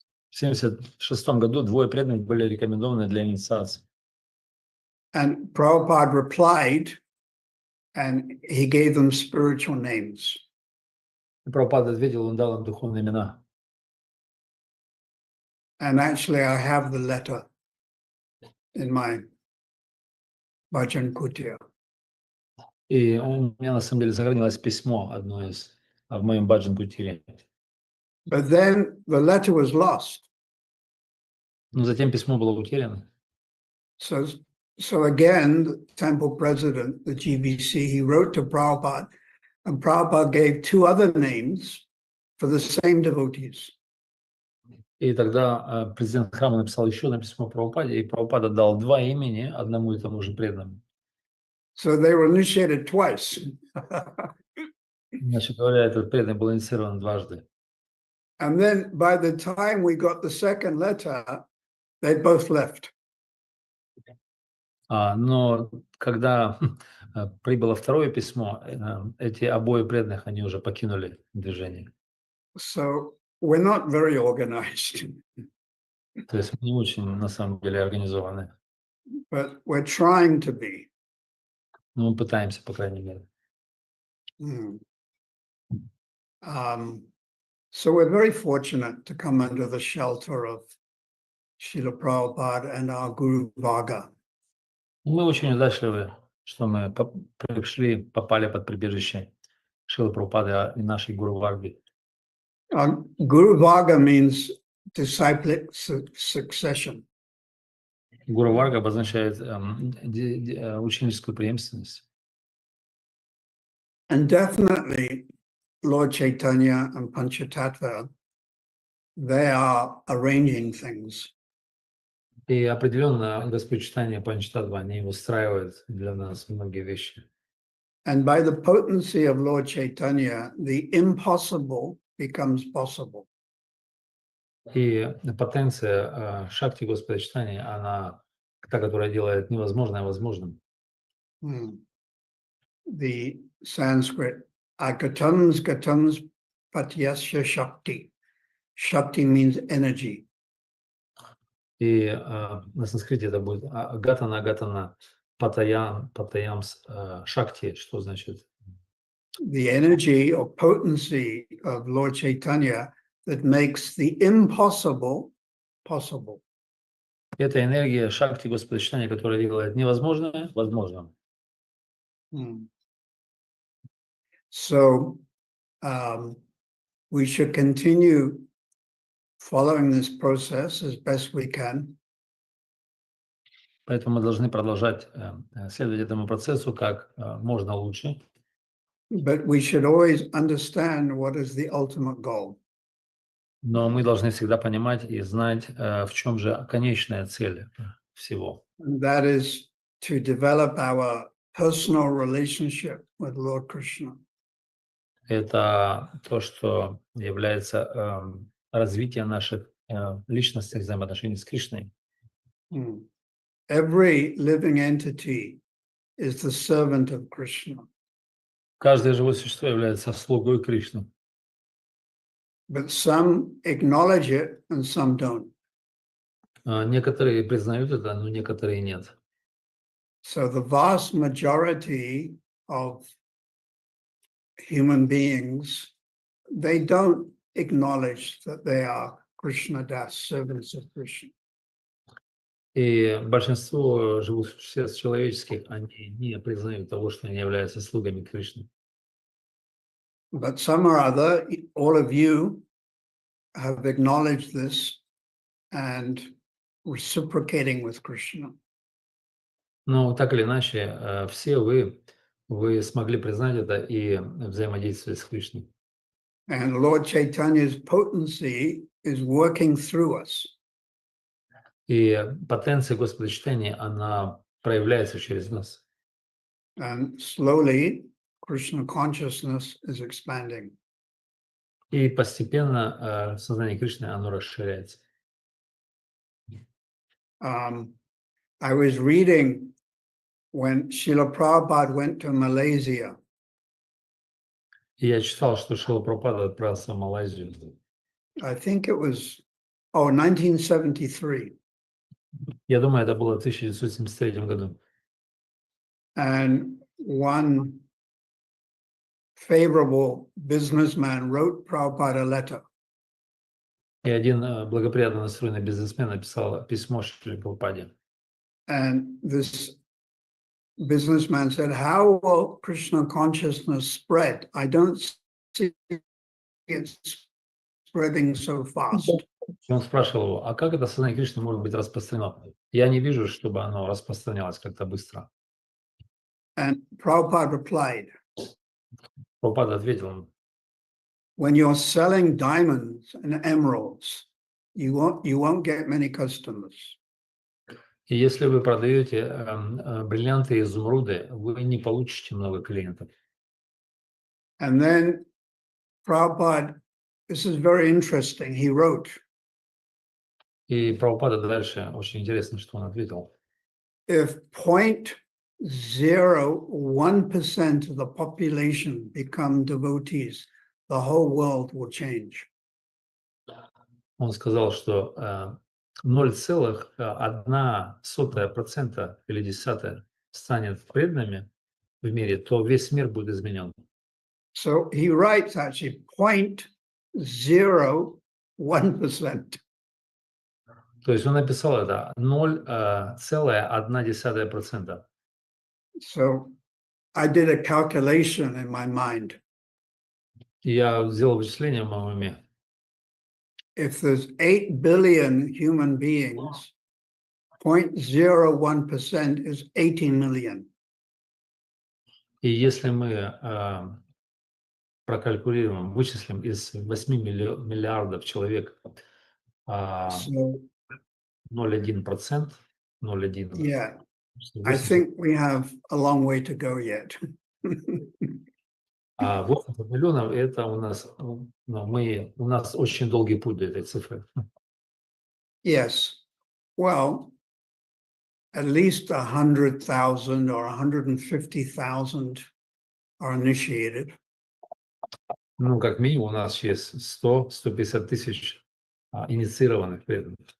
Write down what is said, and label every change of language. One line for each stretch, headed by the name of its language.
Russian: В 1976 году двое преданных были рекомендованы для инициации.
English: And Prabhupada replied, and he gave them spiritual names.
Russian: Прабхупада ответил, он дал им духовные имена.
English: And actually, I have the letter in my bhajan kutia.
Russian: И у меня на самом деле сохранилось письмо одно из в моем баджан-кутире.
English: But then the letter was lost.
Russian: Но затем письмо было утеряно.
English: So again, the temple president, the GBC, he wrote to Prabhupada, and Prabhupada gave two other names for the same devotees.
Russian: И тогда президент храма написал еще одно письмо Прабхупаде, и Прабхупада дал два имени одному и тому же преданному.
English: So they were initiated twice.
Russian: Значит говоря, этот преданный был инициирован дважды.
English: And then by the time we got the second letter, they both left.
Russian: Но когда прибыло второе письмо, эти обои преданных, они уже покинули движение.
English: So we're not very organized,
Russian: То есть мы не очень, на самом деле, организованы.
English: but we're trying to be.
Russian: Но мы пытаемся, по крайней мере.
English: So we're very fortunate to come under the shelter of Srila Prabhupada and our Guru Varga.
Russian: Мы очень удачливы, что мы попали под прибежище Шрилы Прабхупады и нашей Гуру Варги.
English: Guru Varga means disciplic succession.
Russian: Гуру Варга обозначает ученическую преемственность.
English: And definitely Lord Chaitanya and Panchatattva, they are arranging things.
Russian: И определенно Господь Чайтанья Панчтаттва, они устраивают для нас многие вещи.
English: And by the potency of Lord Chaitanya, the impossible becomes possible.
Russian: И потенция шакти Господа Чайтаньи, она та, которая делает невозможное возможным.
English: The Sanskrit,
Sanskrit: agatams gatams patyasya shakti.
English: Shakti means energy.
Russian: И на санскрите это будет
Sanskrit: гатана патаямс шакти,
Russian: что значит?
English: The energy or potency of Lord Chaitanya that makes the impossible possible.
Russian: Это энергия шакти Господа Чайтаньи, которая делает невозможное возможным.
English: So we should continue following this process as best we can.
Russian: Поэтому мы должны продолжать следовать этому процессу как можно лучше.
English: But we should always understand what is the ultimate goal.
Russian: Но мы должны всегда понимать и знать, в чем же конечная цель всего.
English: And that is to develop our personal relationship with Lord Krishna.
Russian: Это то, что является развитием наших личностных взаимоотношений с Кришной.
English: Every living entity is the servant of Krishna.
Russian: Каждое живое существо является слугой Кришны.
English: but some acknowledge it and some don't.
Russian: Некоторые признают это, но некоторые нет.
English: So the vast majority of human beings, they don't acknowledge that they are Krishna Das, servants of Krishna.
Russian: И большинство живых существ человеческих, они не признают того, что они являются слугами Кришны.
English: But some or other, all of you have acknowledged this and reciprocating with Krishna.
Russian: Но так или иначе, все вы смогли признать это и взаимодействовать с Кришной.
English: And Lord Chaitanya's potency is working through us.
Russian: И потенция Господа читания, она проявляется через нас.
English: And slowly, Krishna consciousness is expanding.
Russian: И постепенно сознание Кришны, оно расширяется.
English: I was reading when Srila Prabhupada went to Malaysia.
Russian: И я читал, что Шрила Прабхупада отправился в Малайзию.
English: I think it was, 1973.
Russian: Я думаю, это было в 1973 году.
English: And one favorable businessman wrote Prabhupada a letter.
Russian: И один благоприятно настроенный бизнесмен написал письмо Шриле Прабхупаде.
English: And this businessman said, how will Krishna consciousness spread? I don't see it spreading so fast.
Russian: И он спрашивал его, а как это сознание Кришны может быть распространено? Я не вижу, чтобы оно распространялось как-то быстро.
English: And Prabhupada replied,
Russian: Прабхупада ответил ему,
English: when you're selling diamonds and emeralds, you won't get many customers.
Russian: и если вы продаете бриллианты и изумруды, вы не получите много клиентов.
English: And then Prabhupada, this is very interesting, he wrote,
Russian: И Прабхупада дальше, очень интересно, что он ответил.
English: if 0.01% of the population become devotees, the whole world will change.
Russian: Он сказал, что 0,01% или десятая станет преданными в мире, то весь мир будет изменен.
English: So he writes actually 0.01%.
Russian: То есть он написал это 0,1%.
English: So I did a calculation in my mind.
Russian: И я сделал вычисление в моем уме.
English: If there's 8 billion human beings, 0.01% is 80 million.
Russian: И если мы прокалькулируем, вычислим из 8 миллиардов человек
English: So
Russian: 0,1%, 0,1%.
English: yeah, I think we have a long way to go yet.
Russian: 80 миллионов – это у нас очень долгий путь до этой цифры.
English: Yes. Well, at least 100,000 or 150,000 are initiated.
Russian: Ну, как минимум, у нас есть 100-150 тысяч инициированных преданных.